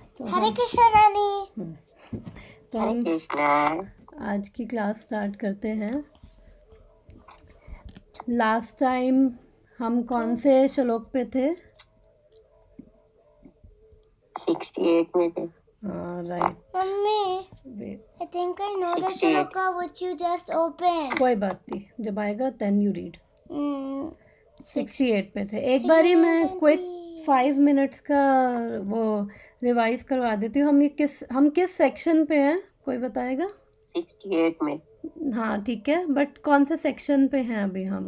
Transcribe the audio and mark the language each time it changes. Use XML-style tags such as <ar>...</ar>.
<hi>हरे कृष्णा नानी। तो हम आज की क्लास स्टार्ट करते हैं। लास्ट टाइम हम कौन से श्लोक पे थे? 68 में थे। Right.</hi> <en>Mummy, I think I know the shloka which you just opened.</en> <hi>कोई बात नहीं, जब आएगा</hi> <en>then you read।</en> <hi>68 पे थे। एक बारी मैं क्विक 5 मिनट्स का वो रिवाइज करवा देती हूँ। हम किस सेक्शन पे हैं, कोई बताएगा? 68 में। हाँ ठीक है, बट कौन से सेक्शन पे हैं अभी हम?</hi>